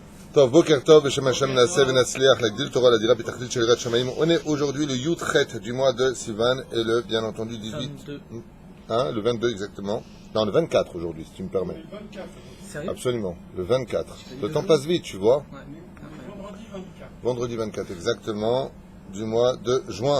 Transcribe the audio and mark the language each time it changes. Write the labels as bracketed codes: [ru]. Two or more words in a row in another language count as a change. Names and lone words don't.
[he] טוב, בוקר טוב, בשם השם נעשה ונצליח, להגדיל תורה, לדירה בתכלית של יראת שמים. [fr] On est aujourd'hui le Yud Chet du mois de Sivan et le, bien entendu, 18. 22. Hein, le 22 exactement. Non, le 24 aujourd'hui, si tu me permets. Le 24. Sérieux? Absolument, le 24. Le temps passe vite, tu vois. Ouais. Vendredi 24. Vendredi 24 exactement, du mois de juin.